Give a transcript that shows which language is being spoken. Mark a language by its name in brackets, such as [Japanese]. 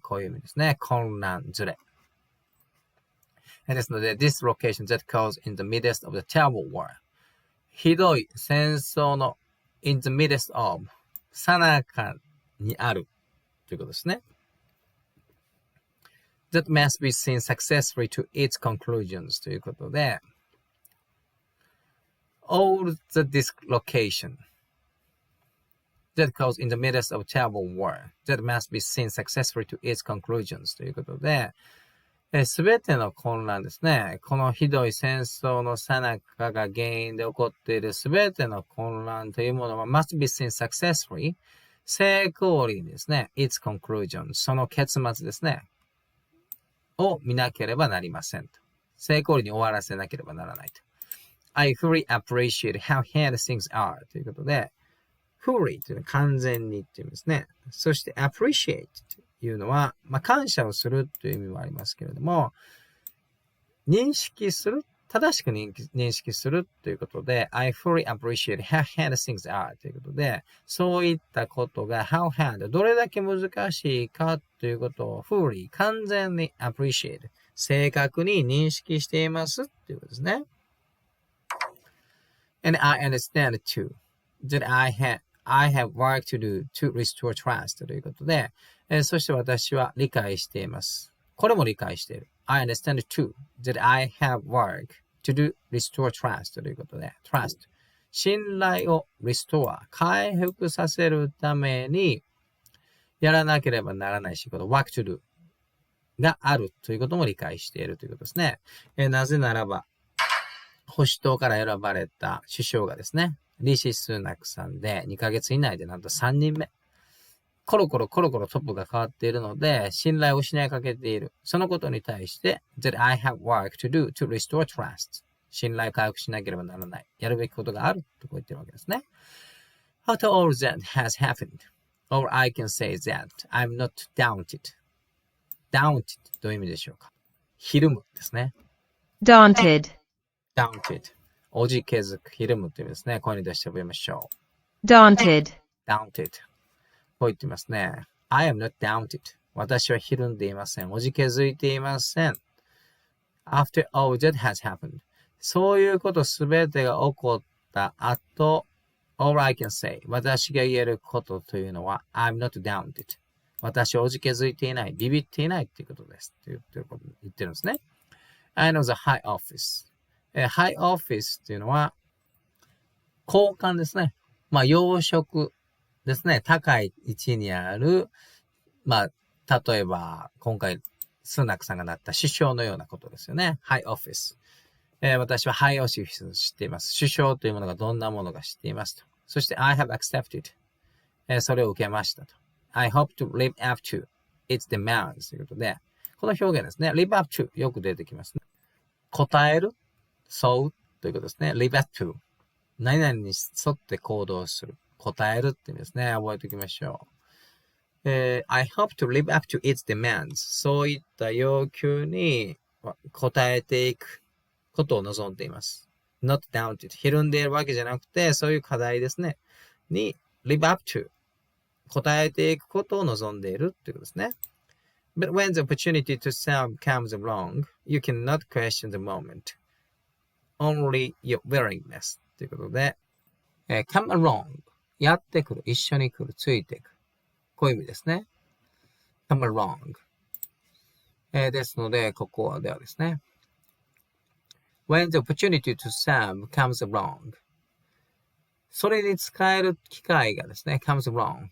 [Japanese] こういう意味ですね。混乱、ずれ。ですので、 [English] dislocation that caused in the midst of the terrible war。 [Japanese] ひどい戦争の [English] in the midst of [Japanese] 最中にあるということですね。 [English] that must be seen successfully to its conclusions ということで、all the dislocation that caused in the midst of terrible war that must be seen successfully to its conclusions [Japanese] ということで、すべての混乱ですね。このひどい戦争の最中が原因で起こっているすべての混乱というものは [English] must be seen successfully [Japanese] 成功裏にですね、 [English] its conclusion [Japanese] その結末ですね。を見なければなりませんと。成功裏に終わらせなければならないと。 [English] I fully appreciate how hard things are [Japanese] ということで、 [English] fully [Japanese] というのは完全にっていう意味ですね。そして appreciate というのは、感謝をするという意味もありますけれども、認識する、正しく認識するということで、 [English] I fully appreciate how hard things are [Japanese] ということで、そういったことが [English] how hard [Japanese] どれだけ難しいかということを fully 完全に appreciate 正確に認識していますということですね。 [English] And I understand too that I have work to do to restore trust [Japanese] ということで、そして私は理解しています。これも理解している。 [English] I understand too that I have work to do restore trust [Japanese] ということで、 [English] trust 信頼を restore 回復させるためにやらなければならない仕事 work to do [Japanese] があるということも理解しているということですね。なぜならば保守党から選ばれた首相がですね、リシ・スーナクさんで2ヶ月以内でなんと3人目。コロコロトップが変わっているので、信頼を失いかけている。そのことに対して、 [English] that I have work to do to restore trust. [Japanese] 信頼回復しなければならない。やるべきことがあるとこう言ってるわけですね。 [English] After all that has happened, all I can say is that I'm not daunted. [Japanese] Daunted どういう意味でしょうか？ひるむですね。 [English] daunted, [Japanese] daunted おじけづく、ひるむという意味ですね。声に出して覚えましょう。 [English] daunted, [Japanese] daunted こう言っていますね。 [English] I am not daunted. [Japanese] 私はひるんでいません。おじけづいていません。 [English] After all that has happened. [Japanese] そういうことすべてが起こった後、 [English] all I can say. [Japanese] 私が言えることというのは、 [English] I'm not daunted. [Japanese] 私はおじけづいていない。ビビっていないということです。と言ってるんですね。 [English] I know the high office. [Japanese] high office っていうのは、高官ですね。要職ですね。高い位置にある、例えば、今回、スナクさんがなった首相のようなことですよね。high office。私は high office を知っています。首相というものがどんなものか知っていますと。 [English] そして、I have accepted。 [Japanese] それを受けましたと。 [English] I hope to live up to its demands [Japanese] ということで、この表現ですね。 live up to よく出てきますね。答える、沿うということですね。 [English] live up to。 [Japanese] 何々に沿って行動する。答えるって意味ですね。覚えておきましょう。 [English] I hope to live up to its demands. [Japanese] そういった要求に応えていくことを望んでいます。 [English] not doubted. [Japanese] ひるんでいるわけじゃなくて、そういう課題ですね。に [English] live up to. [Japanese] 応えていくことを望んでいるっていうことですね。 [English] But when the opportunity to serve comes along, you cannot question the moment. Only your willingness. [Japanese] ということで、 [English] come along. [Japanese] やってくる、一緒に来る、ついていく。こういう意味ですね。 [English] come along. [Japanese] ですので、ここではですね。 [English] When the opportunity to serve comes along. [Japanese] それに使える機会がですね、 [English] comes along.